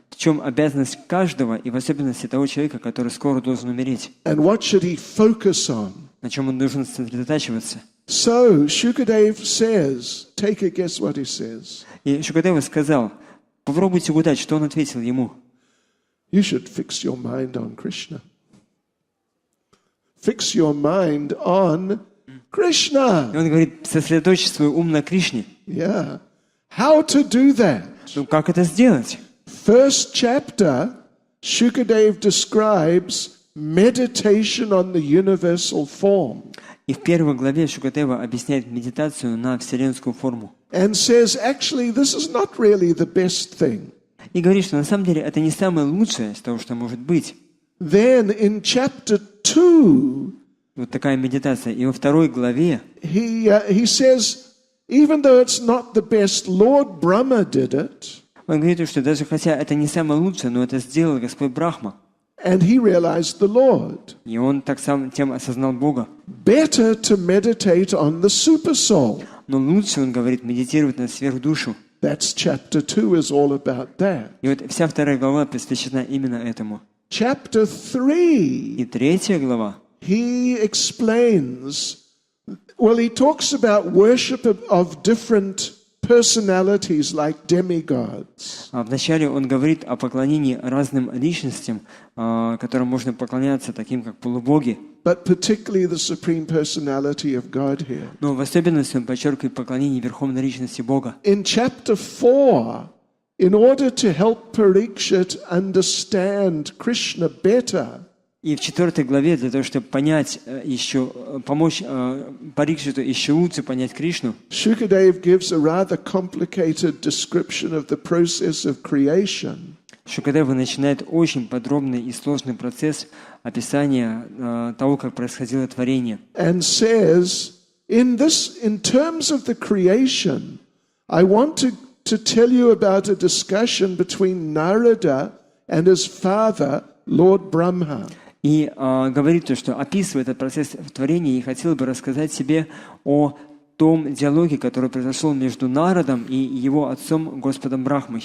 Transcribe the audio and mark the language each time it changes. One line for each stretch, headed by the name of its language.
Russian: В чем обязанность каждого, и в особенности того человека, который скоро должен умереть?
English: And what should he focus on?
Russian: На чем он должен сосредотачиваться?
English: So Shukadev says, take a guess what he says.
Russian: И Шукадева сказал, попробуйте угадать, что он ответил ему.
English: You should fix your mind on Krishna. Fix your mind on Krishna.
Russian: И он говорит, сосредоточь свой ум на Кришне.
English: Yeah. How to do that?
Russian: Ну, как это сделать?
English: First chapter, Shukadev describes meditation on the universal form.
Russian: И в первой главе Шукадева объясняет медитацию на вселенскую форму.
English: And says, actually, this is not really the best thing.
Russian: И говорит, что на самом деле это не самое лучшее из того, что может быть.
English: Then in chapter 2,
Russian: Вот такая медитация. И во второй главе
English: he says, even though it's not the best, Lord Brahma did it.
Russian: он говорит, что даже хотя это не самое лучшее, но это сделал Господь Брахма.
English: And he realized the Lord.
Russian: И он так сам тем осознал Бога.
English: Better to meditate on the supersoul.
Russian: Но лучше, он говорит, медитировать на сверхдушу.
English: That's chapter 2 is all about that.
Russian: И вот вся вторая глава посвящена именно этому.
English: Chapter 3,
Russian: И третья глава,
English: he explains, well, he talks about worship of different personalities like demigods.
Russian: вначале он говорит о поклонении разным личностям, которым можно поклоняться, таким как полубоги.
English: But particularly the supreme personality of Godhead.
Russian: Но в особенности он подчеркивает поклонение верховной личности Бога.
English: In chapter 4, in order to help Parikshit understand Krishna better,
Russian: И в 4 главе, для того, чтобы понять еще, помочь Парикшиту еще лучше понять Кришну,
English: Shukadev gives a rather complicated description of the process of creation.
Russian: Шукадева начинает очень подробный и сложный процесс описания того, как происходило творение.
English: And says, in terms of the creation, I want to tell you about a discussion between Narada and his father, Lord Brahma.
Russian: И говорит то, что описывая этот процесс творения, и хотел бы рассказать себе о том диалоге, который произошел между Народом и его отцом Господом Брахмой.